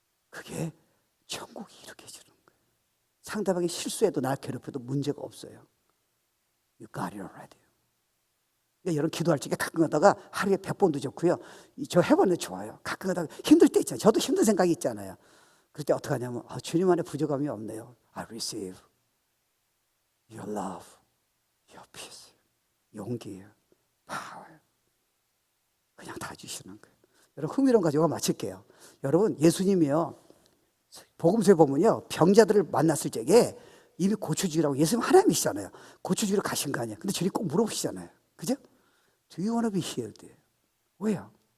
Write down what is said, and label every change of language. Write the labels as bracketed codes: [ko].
[ko] 그게 천국이 이루어지는 거예요. 상대방이 실수해도 날 괴롭혀도 문제가 없어요. [en] You got it already. [ko] 그러니까 여러분 기도할 적에 가끔 하다가 하루에 100번도 좋고요. 저 해봤는데 좋아요. 가끔 하다가 힘들 때 있잖아요. 저도 힘든 생각이 있잖아요. 그럴 때 어떻게 하냐면 주님 안에 부족함이 없네요. [en] I receive your love, your peace. [ko] 용기예요. power. 그냥 다 주시는 거예요. 여러분 흥미로운 가지고 마칠게요. 여러분 예수님이요, 복음서에 보면요, 병자들을 만났을 적에 이미 고쳐주라고, 예수님 하나님이시잖아요. 고쳐주러 가신 거 아니에요. 근데 저리 꼭 물어보시잖아요. 그죠? [en] Do you want to be healed? [ko] 왜요?